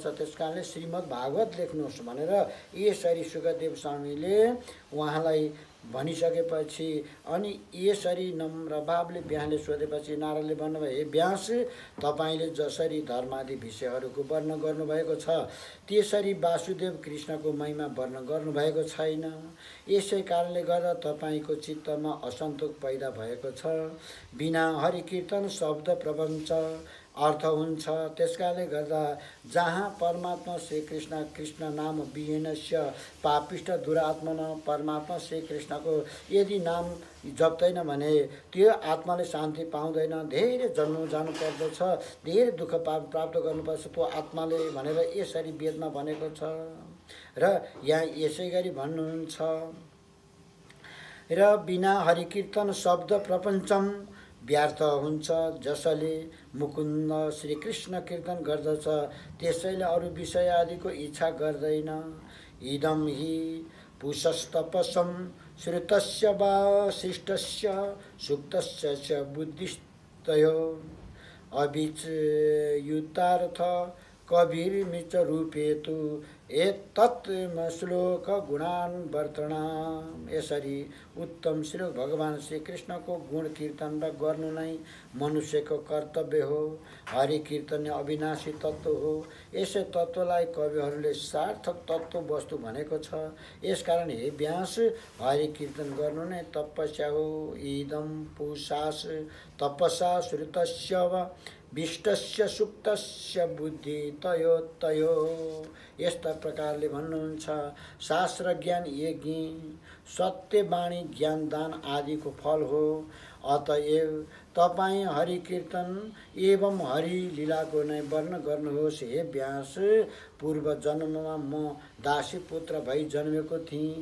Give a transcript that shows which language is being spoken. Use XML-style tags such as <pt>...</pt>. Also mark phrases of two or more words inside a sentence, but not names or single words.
<ne>त्यस कारणले श्रीमद् भागवत लेख्नुहोस् भनेर यसरी शुकदेव स्वामीले उहाँलाई भनिसकेपछि अनि यसरी नम्र भावले व्यासले सोधेपछि नारदले भन्नुभयो, हे व्यास, तपाईँले जसरी धर्मादि विषयहरूको वर्णन गर्नुभएको छ, त्यसरी वासुदेव कृष्णको महिमा वर्णन गर्नुभएको छैन। यसै कारणले गर्दा तपाईँको चित्तमा असन्तोष पैदा भएको छ। बिना हरिकीर्तन शब्द प्रपञ्च अर्थ हुन्छ। त्यसकारणले गर्दा जहाँ परमात्मा श्रीकृष्ण</ne> <sa>कृष्ण नाम विहीनस्य पापिष्ट दुरात्मन,</sa> <ne>परमात्मा श्रीकृष्णको यदि नाम जप्दैन भने त्यो आत्माले शान्ति पाउँदैन। धेरै जन्म जानुपर्दछ, धेरै दुःख प्राप्त गर्नुपर्छ त्यो आत्माले भनेर यसरी वेदमा भनेको छ। र यहाँ यसै गरी भन्नुहुन्छ, र बिना हरिकीर्तन शब्द प्रपञ्चम व्यर्थ हुन्छ। जसले मुकुन्द श्रीकृष्ण कीर्तन गर्दछ त्यसैले अरू विषय आदिको इच्छा गर्दैन।</ne> <sa>इदं हि पुषस्तपसं श्रुतस्य वासिष्ठस्य सुक्तस्य च बुद्धिस्तयो अभिचयुतार्थ कविर्मिच रूपेतु एतत् श्लोक गुणान वर्तनाम।</sa> <ne>यसरी उत्तम श्लोक भगवान श्री कृष्णको गुण कीर्तन गर्नु नै मनुष्यको कर्तव्य हो। हरि कीर्तन अविनाशी तत्व हो। यसै तत्वलाई कविहरूले सार्थक तत्व वस्तु भनेको छ। यसकारण हे व्यास, हरि कीर्तन गर्नु नै तपस्या हो।</ne> <sa>इदं पुषास तपसा श्रुतस्य वा विष्टस्य सुक्तस्य बुद्धि तयो तयो।</sa> <ne>यस्ता प्रकारले भन्नुहुन्छ, शास्त्र ज्ञान यज्ञ सत्यवाणी ज्ञान दान आदिको फल हो। अतएव तपाईं हरि कीर्तन एवं हरि लीलाको नै वर्णन गर्नुहोस्। हे व्यास, पूर्व जन्ममा म दासी पुत्र भई जन्मेको थिएँ।</ne>